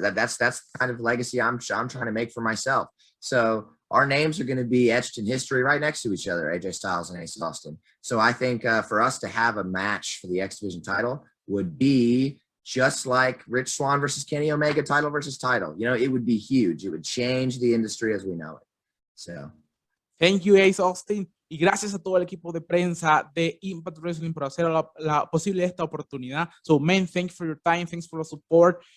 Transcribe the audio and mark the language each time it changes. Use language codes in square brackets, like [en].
[en] That's the kind of legacy I'm trying to make for myself. So our names are going to be etched in history right next to each other, AJ Styles and Ace Austin. So I think for us to have a match for the X Division title would be just like Rich Swann versus Kenny Omega, title versus title. It would be huge. It would change the industry as we know it. So thank you, Ace Austin. [es] Y gracias a todo el equipo de prensa de Impact Wrestling por hacer posible esta oportunidad. [en] So, man, thanks for your time, thanks for the support.